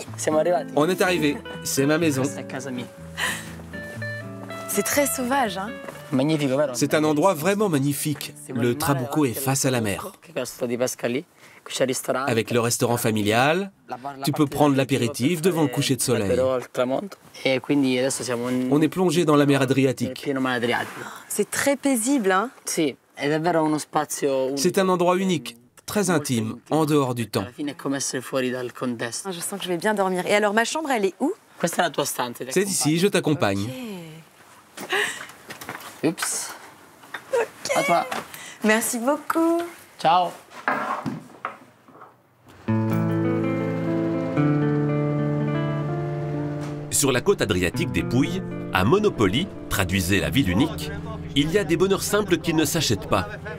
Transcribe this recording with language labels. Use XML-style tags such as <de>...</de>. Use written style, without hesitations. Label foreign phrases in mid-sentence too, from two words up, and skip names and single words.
<it>Siamo arrivati.</it> <fr>On est arrivé, c'est ma maison.</fr> <it>Questa è casa mia.</it> <fr>C'est très sauvage, hein?</fr> <it>Magnifico, vero?</it> <fr>C'est un endroit vraiment magnifique. Le Trabucco est face à la mer.</fr> <it>Questo di pesca lì, qui c'è il ristorante.</it> <fr>Avec le restaurant familial, tu peux prendre l'apéritif devant le coucher de soleil.</fr> <it>Però al tramonto. E quindi adesso siamo in</it> <fr>On est plongé dans la mer Adriatique.</fr> <it>pieno mare Adriatico.</it> <fr>C'est très paisible, hein?</fr> <it>Sì, è davvero uno spazio.</it> <fr>C'est un endroit unique, très intime, en dehors du temps.</fr> <it>Alla fine è come essere fuori dal contesto.</it> <fr>Je sens que je vais bien dormir. Et alors, ma chambre, elle est où?</fr> <it>Questa è la tua stanza. ti</it> <fr>C'est</fr> <it>accompagno.</it> <fr>ici, je t'accompagne. Ups. À toi. Merci beaucoup. Ciao. Sur la côte adriatique des Pouilles, à Monopoli, traduisez la ville unique, il y a des bonheurs simples qui ne s'achètent pas.</fr>